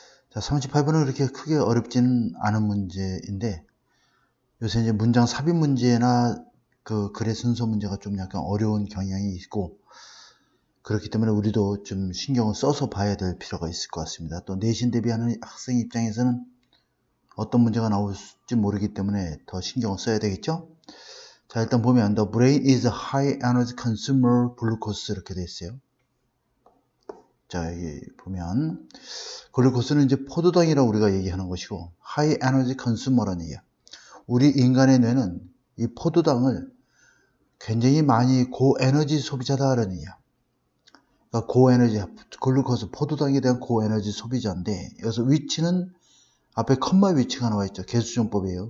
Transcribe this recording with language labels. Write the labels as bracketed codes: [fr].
[ko] 자, 38번은 그렇게 크게 어렵지는 않은 문제인데 요새 이제 문장 삽입 문제나 그 글의 순서 문제가 좀 약간 어려운 경향이 있고 그렇기 때문에 우리도 좀 신경을 써서 봐야 될 필요가 있을 것 같습니다. 또 내신 대비하는 학생 입장에서는 어떤 문제가 나올지 모르기 때문에 더 신경을 써야 되겠죠? 자, 일단 보면 [en] The brain is a high energy consumer glucose [ko] 이렇게 돼 있어요. 자, 여기 보면 글루코스는 이제 포도당이라고 우리가 얘기하는 것이고 high energy consumer라는 얘기야. 우리 인간의 뇌는 이 포도당을 굉장히 많이 고에너지 소비자다라는 얘기야. 그러니까 고에너지, 글루코스, 포도당에 대한 고에너지 소비자인데 여기서 위치는 앞에 컴마 위치가 나와 있죠. 개수정법이에요.